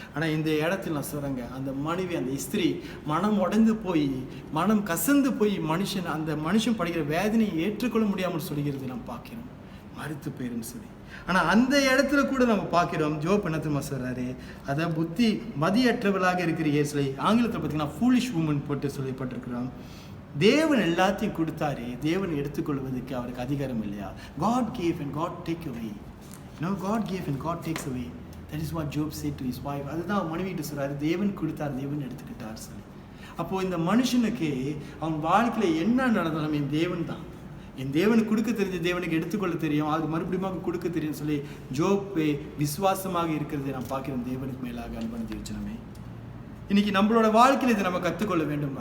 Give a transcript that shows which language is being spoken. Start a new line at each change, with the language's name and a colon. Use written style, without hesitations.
Tamil: ஆனால் இந்த இடத்துல நான் சொல்கிறேங்க, அந்த மனைவி, அந்த ஸ்திரீ மனம் உடைந்து போய், மனம் கசந்து போய் அந்த மனுஷன் படுகிற வேதனையை ஏற்றுக்கொள்ள முடியாமல் சொல்கிறது நாம் பார்க்கிறோம், மறுத்து போயிருன்னு சொல்லி. ஆனால் அந்த இடத்துல கூட நம்ம பார்க்கிறோம், ஜோப் என்னத்துமா சொல்கிறாரு, அதை மதியற்றவளாக இருக்கிற இயேசுவை ஆங்கிலத்தில் பார்த்தீங்கன்னா ஃபூலிஷ் உமன் போட்டு சொல்லப்பட்டிருக்கிறோம். தேவன் எல்லாத்தையும் கொடுத்தாரு, தேவன் எடுத்துக்கொள்வதற்கு அவருக்கு அதிகாரம் இல்லையா?
English: God gave and God take away. God gave and God takes away. That is what Job said to his wife.
Tamil: அதுதான் மனைவிட்டு சொல்றாரு, தேவன் கொடுத்தார், தேவன் எடுத்துக்கிட்டார் சொல்லி. அப்போ இந்த மனுஷனுக்கு அவன் வாழ்க்கையில் என்ன நடந்தாலும் என் தேவன் தான், என் தேவனுக்கு கொடுக்க தெரிஞ்ச, தேவனுக்கு எடுத்துக்கொள்ள தெரியும், அது மறுபடியும் கொடுக்க தெரியும் சொல்லி ஜோப்பே விசுவாசமாக இருக்கிறதை நாம் பார்க்கிறோம். தேவனுக்கு மேலாக அன்பான தேவஜனமே, இன்னைக்கு நம்மளோட வாழ்க்கையில் இதை நம்ம கற்றுக்கொள்ள வேண்டும்.